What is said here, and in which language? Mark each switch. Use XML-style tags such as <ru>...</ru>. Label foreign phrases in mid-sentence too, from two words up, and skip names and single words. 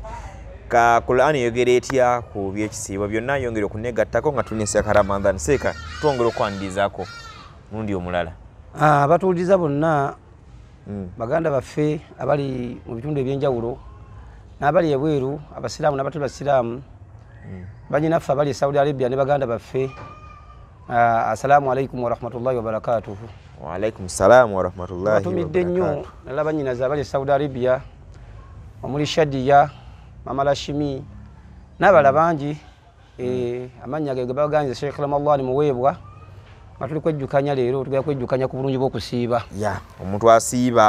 <lg>Ka Quran yogera etya ku by'ekisiibo byonna yongera okunegattako nga tuli ne Seeka Ramadhaani. Seeka twongera okwanirizaako mulundi omulala. Abatuwuliriza bonna baganda baffe abali mu bitundu ebyenjawulo n'abali ebweru abasiraamu n'abatali basiraamu bannyinaffe abali e Saudi Arabia ne baganda baffe</lg> <ar>السلام عليكم ورحمة الله وبركاته. وعليكم السلام ورحمة الله وبركاته.</ar> <lg>Batumidde nnyo nalaba nnyinaze abali e Saudi Arabia omuli Shadiya Mama Lashimi n'abala bangi amannya ge baganze Sheikh Ramadhan muweebwa. Matuli kwejjukanya leero tugenda kwejjukanya ku bulungi bw'okusiiba. Omuntu asiiba.</lg>